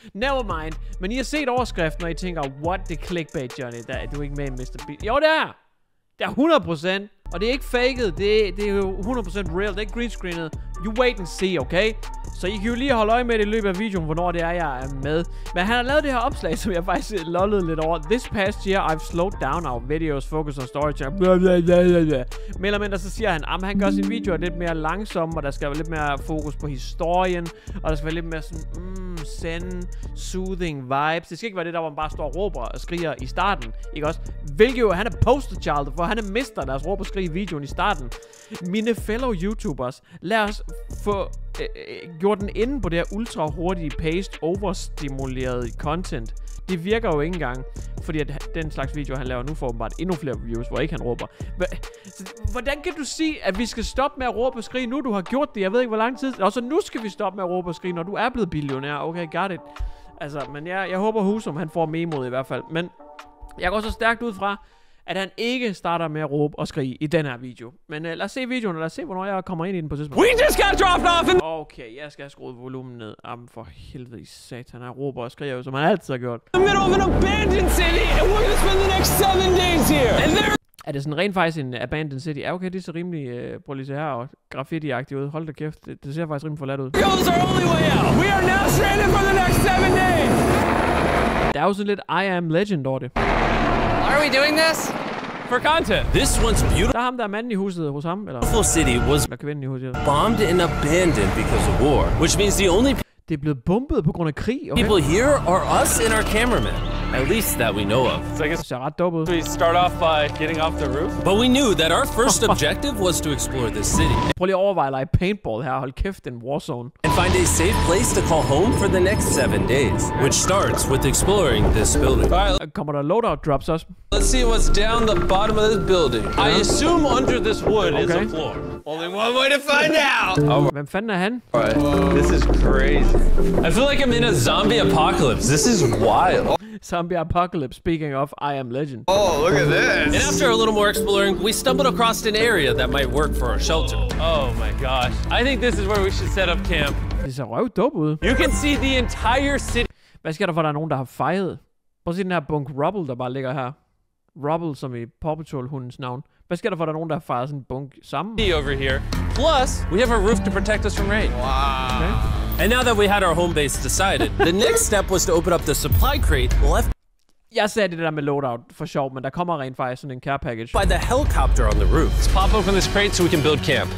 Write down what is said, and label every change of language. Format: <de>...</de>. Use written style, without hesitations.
<da>Never mind. Men I har set overskriften, og I tænker,</da> <en>what the clickbait,</en> <da>Johnny? Du er ikke med i Mr. Beast. Jo, det er! Det er 100%. Og det er ikke faked. Det er jo 100% real. Det er ikke greenscreenet.</da> <en>You wait and see, okay?</en> <da>Så I kan jo lige holde øje med det i løbet af videoen, hvornår det er, jeg er med. Men han har lavet det her opslag, som jeg faktisk lollede lidt over.</da> <en>This past year, I've slowed down our videos, focus on storytelling.</en> <da>Mere eller mindre, så siger han, at han gør sine videoer lidt mere langsomme, og der skal være lidt mere fokus på historien, og der skal være lidt mere sådan,</da> <en>zen, soothing vibes.</en> <da>Det skal ikke være det der, hvor man bare står og råber og skriger i starten, ikke også? Hvilket jo, han er poster child, for han er mister deres råb og skrig i videoen i starten.</da> <en>Mine fellow YouTubers,</en> <da>lad os få gjort den inde på det her ultra hurtige paced overstimulerede content. Det virker jo ikke engang, fordi at den slags video han laver nu får åbenbart endnu flere views, hvor ikke han råber. Hvordan kan du sige, at vi skal stoppe med at råbe og skrige nu? Du har gjort det, jeg ved ikke hvor lang tid. Og så nu skal vi stoppe med at råbe og skrige, når du er blevet billionær.</da> <en>Okay, got it.</en> <da>Altså, men jeg håber Husum, han får memoet i hvert fald. Men jeg går så stærkt ud fra, at han ikke starter med at råbe og skrige i den her video. Men lad os se videoen, og lad os se, hvornår jeg kommer ind i den på tidspunkt.</da> <en>We just got dropped off in...</en> <da>Okay, jeg skal have skruet volumen ned. Jamen for helvede i satan, han råber og skriger jo, som han altid har gjort.</da> <en>The middle of an abandoned city, and we're gonna spend the next 7 days here. And there...</en> <da>Er det sådan rent faktisk en abandoned city? Ja, okay, det ser rimelig, prøv lige se her, og graffiti-agtigt ud. Hold da kæft, det ser faktisk rimelig forladt ud.</da> <en>Goes our only way out. We are now stranded for the next 7 days.</en> <da>Der er jo sådan lidt I am legend over det.</da> <en>Are we doing this? For content. This one's beautiful.</en> <da>Der er ham, der er manden i huset hos ham, eller?</da> <en>Beautiful city was</en> <da>Eller kvinden i huset.</da> <en>bombed and abandoned because of war, which means the only</en> <da>Det er blevet bombet på grund af krig, okay?</da> <en>people here are us and our cameraman. At least that we know of. So I guess</en> <da>Det ser ret dope ud.</da> <en>we start off by getting off the roof. But we knew that our first objective was to explore this city</en> <da>Prøv lige at overveje at lege paintball her. Hold kæft, en warzone.</da> <en>and find a safe place to call home for the next 7 days, which starts with exploring this building. All right,</en> <da>Kommer der loadout drops også?</da> <en>let's see what's down the bottom of this building. I assume under this wood is a floor. Only one way to find out.</en> <da>Hvem fanden er han?</da> <en>All right, this is crazy. I feel like I'm in a zombie apocalypse. This is wild. Zombie apocalypse, speaking of I am legend. Oh, look at this. And after a little more exploring, we stumbled across an area that might work for our shelter. Oh my gosh. I think this is where we should set up camp.</en> <da>Det ser røv dope ud.</da> <en>You can see the entire city.</en> <da>Hvad sker der for, der er nogen, der har fejret? Prøv at se den her bunk rubble, der bare ligger her. Rubble, som i Paw Patrol-hundens navn. Hvad sker der for, der er nogen, der har fejret sådan en bunk sammen?</da> <en>Over here. Plus, we have a roof to protect us from rain. Wow. Okay. And now that we had our home base decided, the next step was to open up the supply crate left</en> <da>Jeg sagde det der med loadout for sjov, men der kommer rent faktisk sådan en care package.</da> <en>by the helicopter on the roof. Let's pop open this crate so we can build camp.</en>